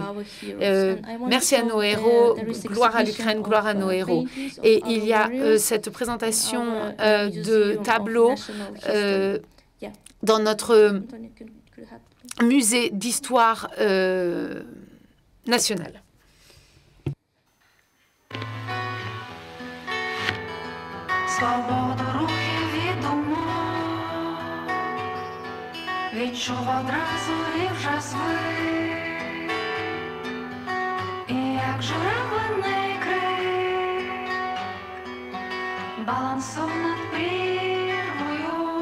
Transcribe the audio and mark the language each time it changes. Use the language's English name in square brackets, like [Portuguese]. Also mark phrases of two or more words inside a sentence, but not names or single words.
[French] Merci à nos héros, gloire à l'Ukraine, gloire à nos héros. Et il y a cette présentation de tableaux dans notre musée d'histoire nationale. [Ukrainian] Свободу рухів від думок відчув одразу і вже звик, і як журавлиний крик балансув над прірвою.